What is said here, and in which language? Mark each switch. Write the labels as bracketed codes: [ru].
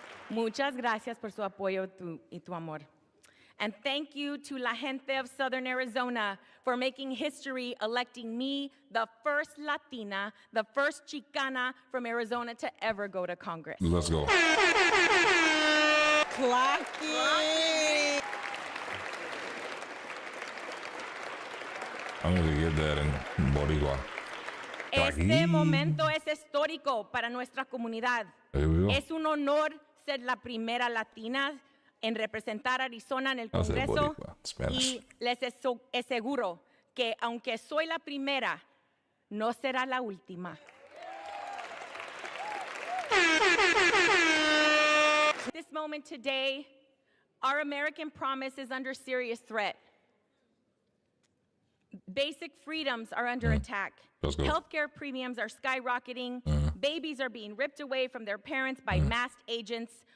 [es] Muchas gracias por su apoyo y tu amor. [en] And thank you to [es] la gente [en] of Southern Arizona for making history, electing me, the first Latina, the first Chicana from Arizona to ever go to Congress. Let's go. Clacky. I'm going to get that in Boricua. [es] Este momento es histórico para nuestra comunidad. Es un honor ser la primera latina en representar a Arizona en el Congreso y les aseguro que aunque soy la primera, no será la última. [en] This moment today, our American promise is under serious threat. Basic freedoms are under attack. Healthcare premiums are skyrocketing. Babies are being ripped away from their parents by masked agents.